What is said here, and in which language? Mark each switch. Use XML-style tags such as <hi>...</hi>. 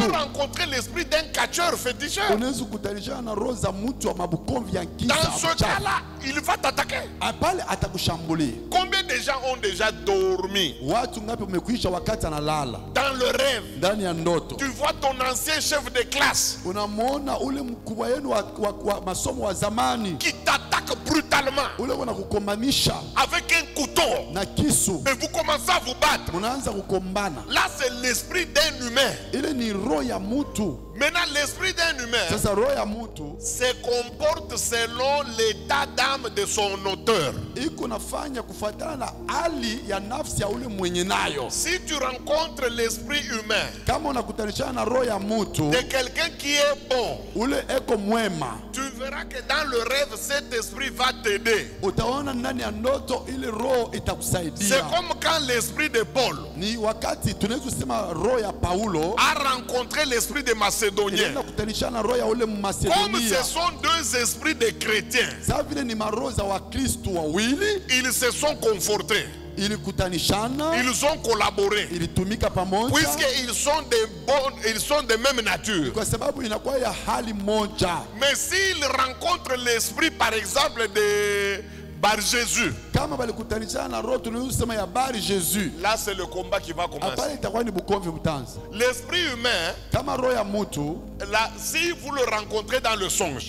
<fr>peux rencontrer l'esprit d'un catcheur féticheur.</fr> <sw>Unaweza kutanisha na roho za mtu wa mabukomvi ya</sw> <fr>Dans</fr> <sw>kisa</sw> <fr>ce</fr> <sw>mchafu.</sw> <fr>cas-là, il va t'attaquer.</fr> <sw>Pale atakushambulia.</sw> <fr>Combien de gens ont déjà dormi</fr> <sw>Watu ngapi umekuisha wakati analala</sw> <fr>dans le rêve?</fr> <sw>ndani ya ndoto?</sw> <fr>Tu vois ton ancien chef de classe</fr> <sw>Unamwona ule mkubwa wenu wa masomo wa zamani</sw> <fr>qui t'attaque brutalement</fr> <sw>ule wanakukombanisha</sw> <fr>avec un couteau</fr> <sw>na kisu,</sw> <fr>et vous commencez à vous battre.</fr> <sw>munaanza kukombana.</sw> <fr>Là, c'est l'esprit d'un humain.</fr> <sw>Ile ni roho ya mtu.</sw> <fr>Maintenant, l'esprit d'un humain</fr> <sw>Sasa roho ya mtu</sw> <fr>se comporte selon l'état d'âme de son auteur.</fr> <sw>iko nafanya kufuatana na hali ya nafsi ya ule mwenye nayo.</sw> <fr>Si tu rencontres l'esprit humain</fr> <sw>Kama unakutanishana na roho ya mtu</sw> <fr>de quelqu'un qui est bon,</fr> <sw>ule eko mwema,</sw> <fr>tu verras que dans le rêve, cet esprit va t'aider.</fr> <sw>utaona ndani ya ndoto ile roho</sw> <fr>C'est</fr> <sw>itakusaidia.</sw> <fr>comme quand l'esprit de Paul</fr> <sw>Ni wakati tunaweza kusema roho ya Paulo</sw> <fr>a rencontré l'esprit de Macédonien.</fr> <sw>ilienda kutanishana na roho ya ule</sw> <fr>Comme ce</fr> <sw>Macedonia.</sw> <fr>sont deux esprits de chrétiens,</fr> <sw>Sasa vile ni maroho za Wakristo wawili</sw> <fr>ils se sont confortés.</fr> <sw>ilikutanishana,</sw> <fr>Ils ont collaboré.</fr> <sw>ilitumika pamoja</sw> <fr>Puisqu'ils sont de même nature.</fr> <sw>kwa sababu inakuwa ya hali moja.</sw> <fr>Mais s'ils rencontrent l'esprit, par exemple, Bar Jésus.</fr> <sw>Kama balikutanisha na roho tunayosema ya bari Jésus.</sw> <fr>Là, c'est le combat qui va commencer.</fr> <sw>Hapana itakuwa ni bukomvi mtanza.</sw> <fr>L'esprit humain,</fr> <sw>Kama roho ya mtu</sw> <fr>là, si vous le rencontrez dans le songe,</fr>